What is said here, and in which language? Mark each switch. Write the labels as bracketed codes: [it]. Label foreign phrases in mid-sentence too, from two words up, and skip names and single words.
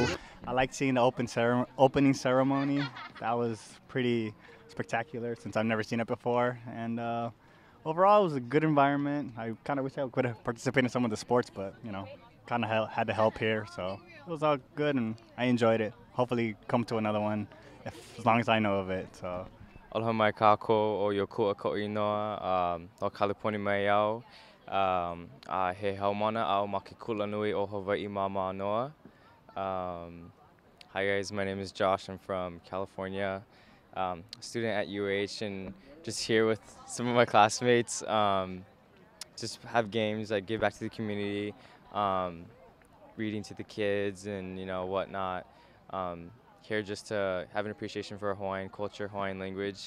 [en] I liked seeing the opening ceremony. That was pretty spectacular since I've never seen it before. And overall, it was a good environment. I kind of wish I could have participated in some of the sports, but you know, kind of had to help here. So it was all good, and I enjoyed it. Hopefully, come to another one, as long as I know of it. So. [haw] Aloha mai kākou o Yokua Ko'inoa, o California mai au, he haumana au ma ke kula nui o Hawaii mama noa. [en] Hi guys, my name is Josh. I'm from California, student at UH, and just here with some of my classmates. Just have games, like give back to the community, reading to the kids and whatnot. Here just to have an appreciation for Hawaiian culture, Hawaiian language.